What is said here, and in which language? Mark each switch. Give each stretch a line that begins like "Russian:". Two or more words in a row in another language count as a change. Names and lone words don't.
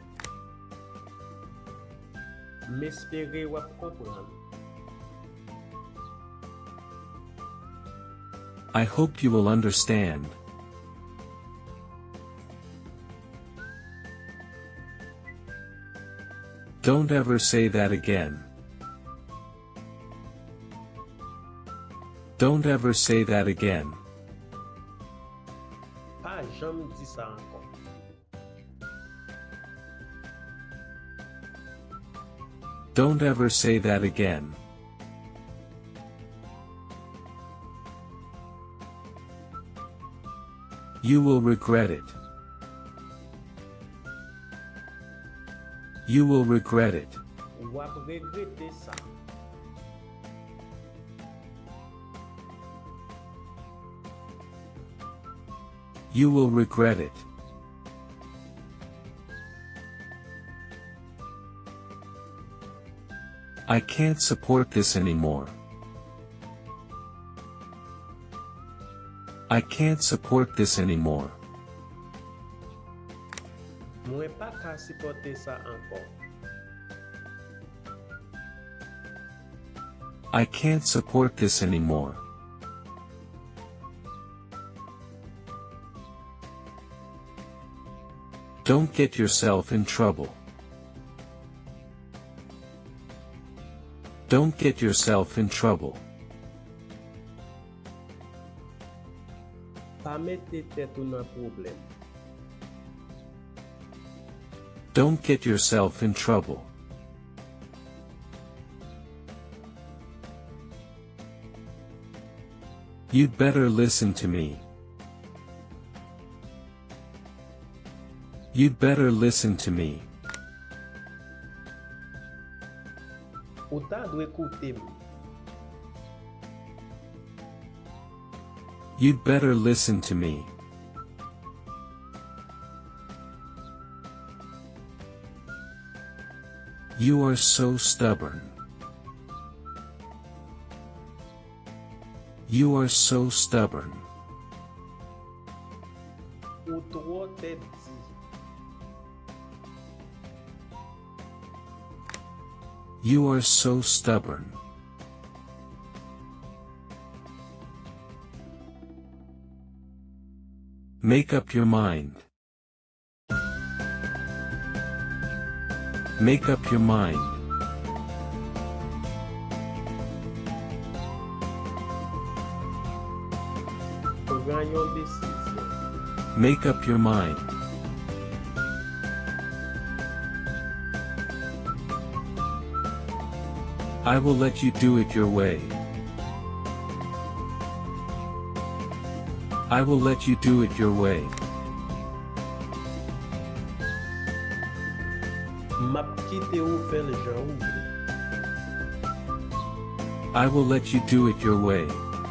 Haitian Creole: M'espere wap kompran.
English: I hope you will understand. Don't ever say that again. Don't ever say that again.
Haitian Creole: Pa jam di sa ankon.
English: Don't ever say that again. You will regret it. You will regret it.
Haitian Creole: Wap regrete sa.
English: You will regret it. I can't support this anymore. I can't support this anymore.
Haitian Creole: Mwen pa ka supporte sa ankon.
English: I can't support this anymore. Don't get yourself in trouble. Don't get yourself in trouble.
Haitian Creole: Pa mette tet ou nan problem.
English: Don't get yourself in trouble. You'd better listen to me. You'd better listen to me.
Haitian Creole: Ou ta dwe koute m.
English: You'd better listen to me. You are so stubborn. You are so stubborn.
Haitian Creole: Ou tro tet di.
English: You are so stubborn. Make up your mind. Make up your mind.
Haitian Creole: Pran yon desisyon.
English: Make up your mind. I will let you do it your way. I will let you do it your way.
Haitian Creole: Map kite ou fel jan ou vle.
English: I will let you do it your way.